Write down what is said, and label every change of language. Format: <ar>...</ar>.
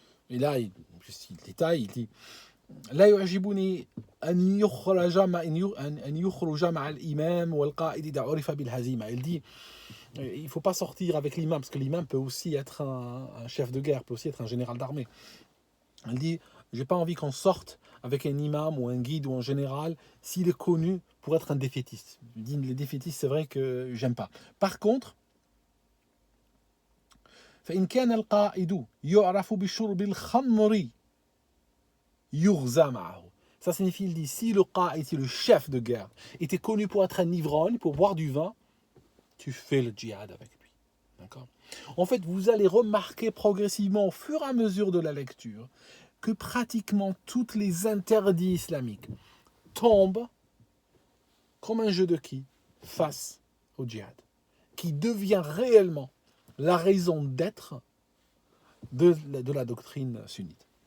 <fr>Et là, il détaille, il dit</fr> <ar>لا يعجبني أن يخرج مع الإمام والقائد إذا عرف بالهزيمة.</ar> <fr>Il dit il ne faut pas sortir avec l'imam, parce que l'imam peut aussi être un chef de guerre, peut aussi être un général d'armée. Il dit, j'ai pas envie qu'on sorte avec un imam ou un guide ou un général s'il est connu pour être un défaitiste. Il dit, les défaitistes, c'est vrai que j'aime pas. Par contre,</fr> <ar>فإن كان القائد يعرف بشرب الخمر يغزى معه.</ar> <fr>Ça signifie, il dit, si le qaïd, si le chef de guerre était connu pour être un ivrogne, pour boire du vin, tu fais le djihad avec lui. D'accord? En fait, vous allez remarquer progressivement, au fur et à mesure de la lecture, que pratiquement tous les interdits islamiques tombent comme un jeu de quilles face au djihad, qui devient réellement la raison d'être de la doctrine sunnite.</fr>